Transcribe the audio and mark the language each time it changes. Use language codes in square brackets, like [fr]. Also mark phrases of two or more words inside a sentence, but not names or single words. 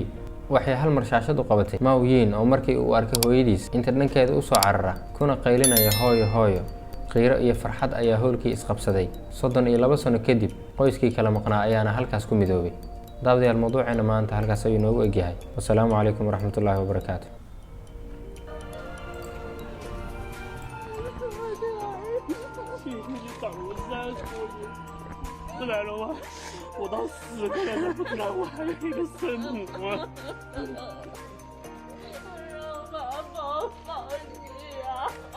[so] waxay hal mar shaashad u qabatay Mao Yin oo markii uu arkay hooyadiis inta dhankeeda u soo carara kuna qaylinaya hooyo. qiiro iyo farxad ayaa howlkii isqabsaday. 32 sano kadib, qoyskii kala maqnaa ayaana halkaas ku midoobay. daawadayaal, mawduuceena maanta halkaas ayuu noogu egyahay. [ar] والسلام عليكم ورحمة الله وبركاته. [zh] 来了吗？我到死过来都不知道我还有一个生母啊！让爸爸放你啊！